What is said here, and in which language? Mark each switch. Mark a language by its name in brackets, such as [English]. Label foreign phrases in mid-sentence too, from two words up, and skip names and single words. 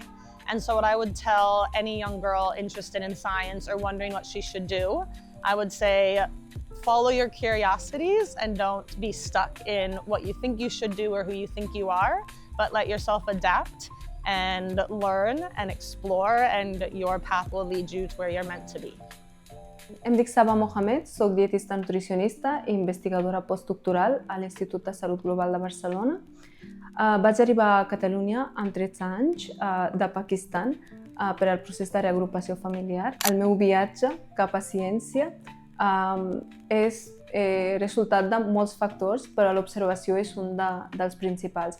[English] And so what I would tell any young girl interested in science or wondering what she should do, I would say, follow your curiosities and don't be stuck in what you think you should do or who you think you are, but let yourself adapt and learn and explore, and your path will lead you to where you're meant to be. [Catalan] Em dic Saba Mohamed, soc dietista nutricionista i investigadora postdoctoral a l'Institut de Salut Global de Barcelona. Vaig arribar a Catalunya amb 13 anys de Pakistan per al procés de reagrupació familiar. El meu viatge cap a ciència és resultat de molts factors, però l'observació és un dels principals.